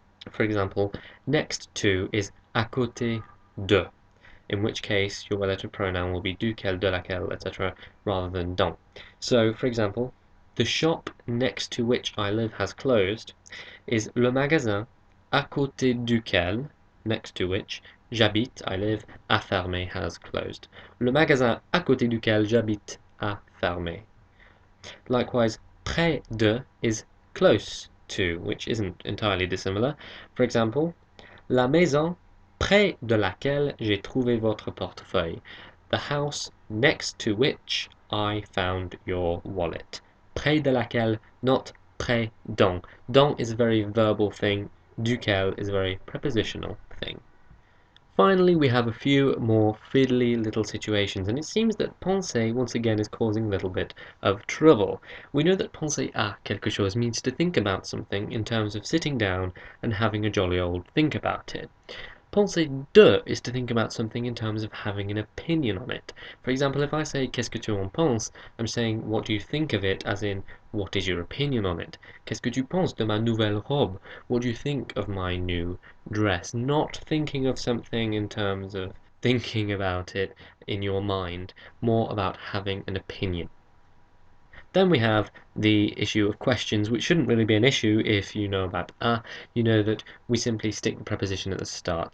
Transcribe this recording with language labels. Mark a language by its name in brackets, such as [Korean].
[English] For example, next to is [French] à côté de, [English] in which case your relative pronoun will be duquel, de laquelle, etc., rather than dont. So, for example, the shop next to which I live has closed is [French] le magasin à côté duquel, [English] next to which, [French] j'habite, [English] I live, [French] a fermé, [English] has closed. [French] Le magasin à côté duquel j'habite a fermé. [English] Likewise, près de is close to, which isn't entirely dissimilar. For example, [French] la maison près de laquelle j'ai trouvé votre portefeuille. [English] The house next to which I found your wallet. [French] Près de laquelle, [English] not [French] près dont. [English] Dont is a very verbal thing. Duquel is a very prepositional thing. Finally, we have a few more fiddly little situations, and it seems that penser once again is causing a little bit of trouble. We know that [French] penser à quelque chose [English] means to think about something in terms of sitting down and having a jolly old think about it. Penser de is to think about something in terms of having an opinion on it. For example, if I say [French] qu'est-ce que tu en penses, [English] I'm saying what do you think of it, as in what is your opinion on it. [French] Qu'est-ce que tu penses de ma nouvelle robe? [English] What do you think of my new dress? Not thinking of something in terms of thinking about it in your mind, more about having an opinion. Then we have the issue of questions, which shouldn't really be an issue if you know about you know that we simply stick the preposition at the start.